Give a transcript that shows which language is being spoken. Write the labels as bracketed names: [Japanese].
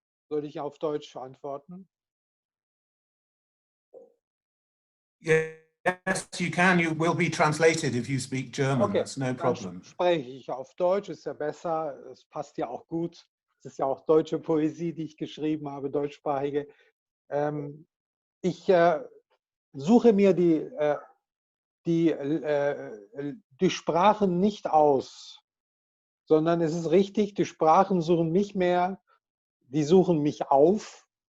[German] Soll ich auf Deutsch antworten? [English] Yes, you can. You will be translated if you speak German. Okay, that's no problem. [German] Dann spreche ich auf Deutsch, ist ja besser. Es passt ja auch gut. Es ist ja auch deutsche Poesie, die ich geschrieben habe, deutschsprachige. Ich suche mir die Sprachen nicht aus, sondern es ist richtig, die Sprachen suchen mich mehr, die suchen mich auf.